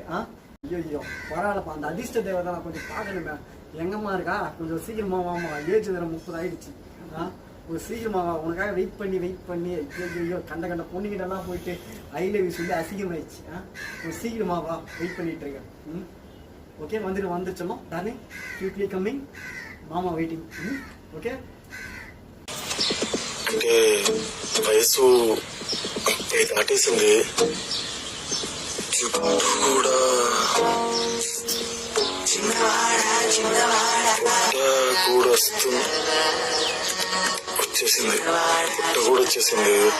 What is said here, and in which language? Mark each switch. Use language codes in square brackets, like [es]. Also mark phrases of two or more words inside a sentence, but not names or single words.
[ta] ஐயோ பரவாயில்லப்பா, அந்த அதிர்ஷ்ட தேவதை நான் கொஞ்சம் பார்க்கணுமே, எங்கம்மா இருக்கா, கொஞ்சம் சீக்கிரமா வாமா, ஏஜ் வேற 30 ஆயிடுச்சு, ஒரு சீக்கிரமா உனக்காக வெயிட் பண்ணி ஐயோ கண்ட பொண்ணுகிட்டலாம் போயிட்டு [en] I love you [ta] சொல்லி அசிங்கமாயிடுச்சு. ஒரு சீக்கிரமா வா, வெயிட் பண்ணிட்டு இருக்கேன். ஓகே, வந்துருச்சோம் [en] darling, cutely coming, [ta] மாமா வெயிட்டிங். [te] ఓకే అంటే వయసు దాటేసింది, జుట్టు కూడా కూడా వచ్చేసింది, పుట్ట కూడా వచ్చేసింది.